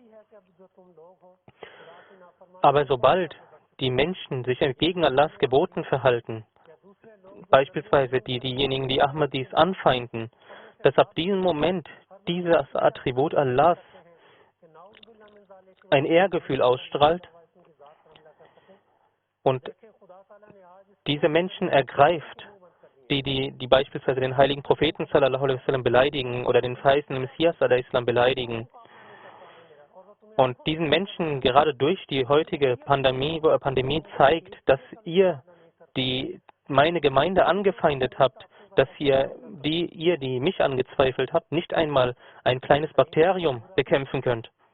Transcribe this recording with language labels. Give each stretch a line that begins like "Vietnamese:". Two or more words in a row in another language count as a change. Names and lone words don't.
German: Aber sobald die Menschen sich entgegen Allahs Geboten verhalten, beispielsweise diejenigen, die Ahmadis anfeinden, dass ab diesem Moment dieses Attribut Allahs ein Ehrgefühl ausstrahlt und diese Menschen ergreift, die beispielsweise den heiligen Propheten
Arabic: صلى الله عليه وسلم
German: beleidigen oder den verheißenen Messias
Arabic: عليه السلام
German: beleidigen. Und diesen Menschen gerade durch die heutige Pandemie zeigt, dass ihr, die meine Gemeinde angefeindet habt, dass die mich angezweifelt habt, nicht einmal ein kleines Bakterium bekämpfen könnt.